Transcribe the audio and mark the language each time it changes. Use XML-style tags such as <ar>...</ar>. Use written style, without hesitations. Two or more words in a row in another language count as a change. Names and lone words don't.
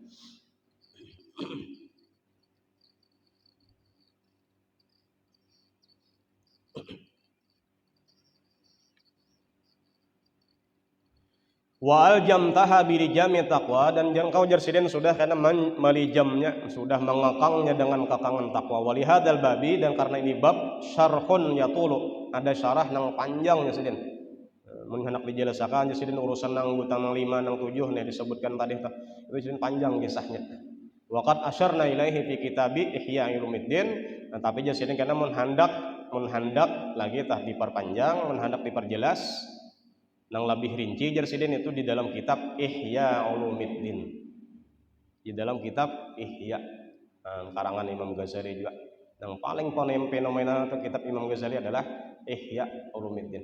<ar>وألجمتها بلجام تقوى,</ar> <bjn>dan engkau jersiden sudah karena melijamnya, sudah mengekangnya dengan kekangan takwa.</bjn> <ar>ولهذا الباب,</ar> <bjn>dan karena ini bab</bjn> <ar>شرح يطول,</ar> <bjn>ada syarah nang panjang jersiden. Mun hendak dijelasakan jersiden urusan nang gutang nang 5 nang 7 nih disebutkan tadi itu jersiden panjang kisahnya.</bjn> <ar>وقد أشرنا إليه في كتاب إحياء علوم الدين.</ar> <bjn>Nah, tapi jersiden karena menhandak lagi tah diperpanjang, menhandak diperjelas nang lebih rinci jersiden itu di dalam kitab Ihya Ulumuddin. Di dalam kitab Ihya karangan Imam Ghazali juga. Yang paling fenomenal itu kitab Imam Ghazali adalah Ihya Ulumuddin.</bjn>